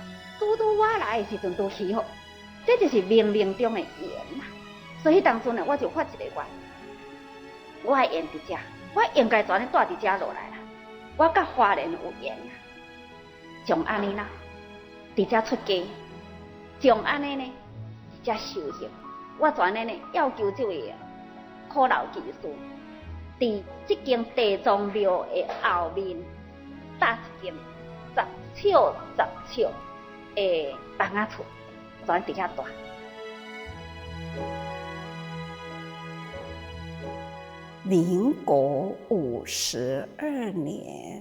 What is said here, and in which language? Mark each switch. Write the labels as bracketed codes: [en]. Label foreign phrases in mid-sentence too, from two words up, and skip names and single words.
[nan] 拄我来的时阵都起好，这就是冥冥中的缘啦。所以当阵呢，我就发一个愿，我的缘伫这，我应该全咧住伫这落来啦。我甲花莲有缘啦。从安尼啦，伫遮出家，从安尼呢，伫遮修行，我全呢要求这位苦老技师，伫这间地藏庙的后面搭一间10尺的房仔厝，全伫遐住。民国52年。